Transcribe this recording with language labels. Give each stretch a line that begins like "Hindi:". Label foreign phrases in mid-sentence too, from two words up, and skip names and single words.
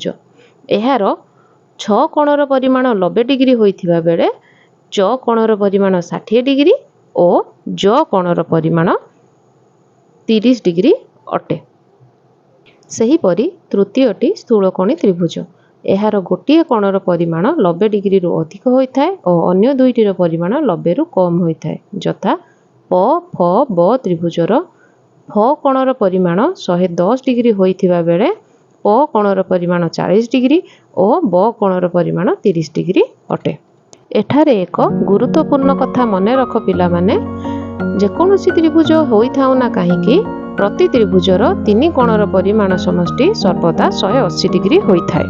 Odia: ଏହାର 6 କୋଣର ପରିମାଣ 90 ଡିଗ୍ରୀ ହୋଇଥିବା ବେଳେ ଚ କୋଣର ପରିମାଣ 60 ଡିଗ୍ରୀ ଔର ଜ କୋଣର ପରିମାଣ 30 ଡିଗ୍ରୀ ଅଟେ। ସେହିପରି ତୃତୀୟଟି ସ୍ଥୂଳକୋଣୀ ତ୍ରିଭୁଜ। ଏହାର ଗୋଟେ କୋଣର ପରିମାଣ 90 ଡିଗ୍ରୀ ରୁ ଅଧିକ ହୋଇଥାଏ ଔର ଅନ୍ୟ ଦୁଇଟିର ପରିମାଣ 90 ରୁ କମ ହୋଇଥାଏ। ଯଥା ପ ଫ ବ ତ୍ରିଭୁଜର ଫ କୋଣର ପରିମାଣ 110 ଡିଗ୍ରୀ ହୋଇଥିବା ବେଳେ ପ କୋଣର ପରିମାଣ 40 ଡିଗ୍ରୀ ଔର ବ କୋଣର ପରିମାଣ 30 ଡିଗ୍ରୀ ଅଟେ। ଏଠାରେ ଏକ ଗୁରୁତ୍ୱପୂର୍ଣ୍ଣ କଥା ମନେ ରଖ ପିଲା ମାନେ, ଜେକୋସି ତ୍ରିଭୁଜ ହୋଇଥାଉ ନା କାହେକି ପ୍ରତି ତ୍ରିଭୁଜର ତୀନ କୋଣର ପରିମାଣ ସମଷ୍ଟି ସର୍ବଦା 180 ଡିଗ୍ରୀ ହୋଇଥାଏ।